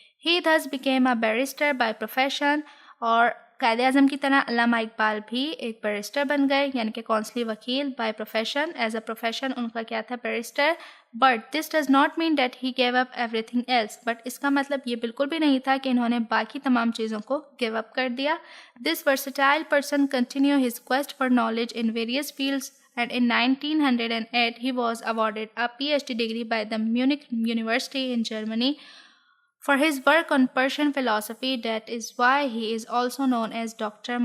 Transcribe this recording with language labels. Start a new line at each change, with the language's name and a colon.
English: He thus became a barrister by profession.
Urdu: اور قائد اعظم کی طرح علامہ اقبال بھی ایک بیرسٹر بن گئے، یعنی کہ کونسلی وکیل by profession.
English: is a profession
Urdu: ان کا کیا تھا؟ Barrister.
English: But this does not mean that he gave up everything else.
Urdu: But اس کا مطلب یہ بالکل بھی نہیں تھا کہ انہوں نے باقی تمام چیزوں کو give up کر دیا.
English: This versatile person continued his quest for knowledge in various fields, and in 1908 he was awarded a PhD degree by the Munich University in Germany for his work on Persian philosophy. That is why he is also known as Dr.